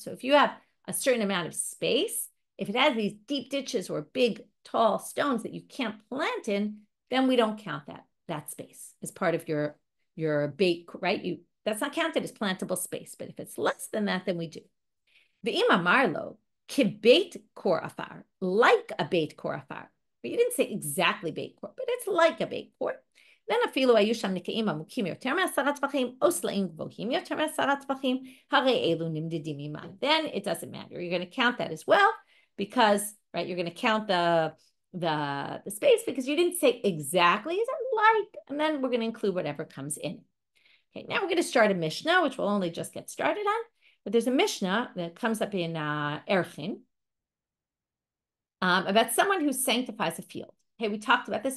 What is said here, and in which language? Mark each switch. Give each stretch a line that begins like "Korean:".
English: So if you have a certain amount of space, if it has these deep ditches or big, tall stones that you can't plant in, then we don't count that space as part of your bait, right? That's not counted as plantable space. But if it's less than that, then we do.
Hebrew: The ima marlo kibeit kor afar,
English: like a beit kor afar. But you didn't say exactly beit kor, but it's like a beit kor. Then
Hebrew: אפילו היו שם נקעים עמוקים יותר מ10 טפחים, או סלעים גבוהים יותר מ10 טפחים, הרי אלו נמדדים עימם.
English: Then it doesn't matter. You're going to count that as well, because, right, you're going to count the space, because you didn't say exactly, is it like, and then we're going to include whatever comes in. Okay, now we're going to start a Mishnah, which we'll only just get started on, but there's a Mishnah that comes up in Erchin, about someone who sanctifies a field. Okay, we talked about this.